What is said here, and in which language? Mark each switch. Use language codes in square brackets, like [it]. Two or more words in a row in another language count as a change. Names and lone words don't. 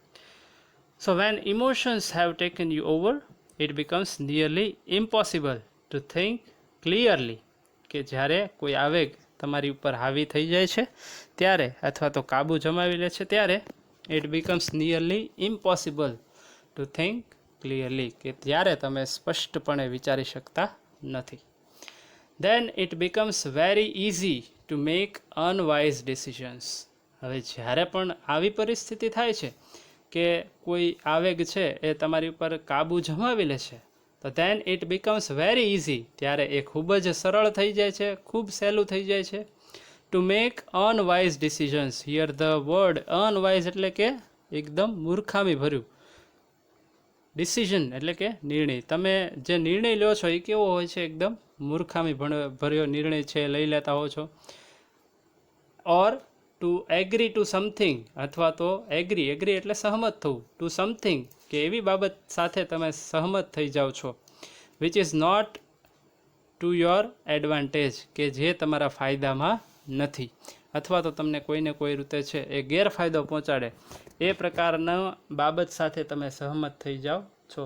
[en] so when emotions have taken you over it becomes nearly impossible to think clearly, [gu] કે જ્યારે કોઈ આવેગ તમારી ઉપર હાવી થઈ જાય છે ત્યારે અથવા તો કાબુ જમાવી લે છે ત્યારે [en] it becomes nearly impossible to think clearly, [gu] કે ત્યારે તમે સ્પષ્ટપણે વિચારી શકતા નથી. [en] Then it becomes very easy to make unwise decisions. [gu] હવે જ્યારે પણ આવી પરિસ્થિતિ થાય છે કે કોઈ આવેગ છે એ તમારી ઉપર કાબુ જમાવી લે છે, તો [en] then it becomes very easy, [gu] ત્યારે એ ખૂબ જ સરળ થઈ જાય છે, ખૂબ સહેલું થઈ જાય છે. [en] To make unwise decisions. Here the word unwise [gu] એટલે કે એકદમ મૂર્ખામી ભર્યું. ડિસિઝન એટલે કે નિર્ણય. તમે જે નિર્ણય લો છો એ કેવો હોય છે? એકદમ મૂર્ખામી ભર્યો નિર્ણય છે લઈ લેતા હો છો. [en] or to agree to something, [gu] અથવા તો એગ્રી એટલે સહમત થવું, [en] to something [gu] કે એવી બાબત સાથે તમે સહમત થઈ જાઓ છો, [en] which is not to your advantage, [gu] કે જે તમારા ફાયદામાં નથી, અથવા તો તમને કોઈને કોઈ રીતે છે એ ગેરફાયદો પહોંચાડે, એ પ્રકારના બાબત સાથે તમે સહમત થઈ જાઓ છો.